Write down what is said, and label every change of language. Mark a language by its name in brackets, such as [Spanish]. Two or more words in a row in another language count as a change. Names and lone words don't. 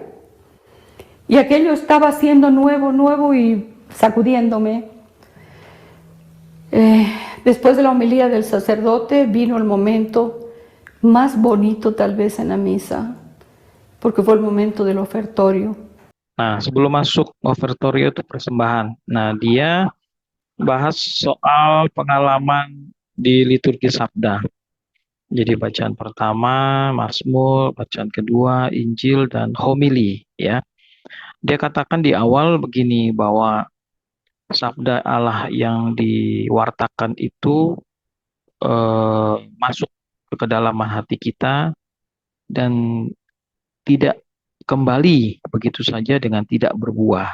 [Spanish] Y aquello estaba siendo nuevo y sacudiéndome. Después de la homilía del sacerdote vino el momento más bonito tal vez en la misa, porque fue el momento del ofertorio. [Indonesian] Nah, sebelum masuk ofertorio itu persembahan. Nah, dia bahas soal pengalaman di liturgi Sabda. Jadi bacaan pertama, Mazmur, bacaan kedua, Injil, dan homili ya. Dia katakan di awal begini bahwa sabda Allah yang diwartakan itu masuk ke kedalaman hati kita dan tidak kembali begitu saja dengan tidak berbuah.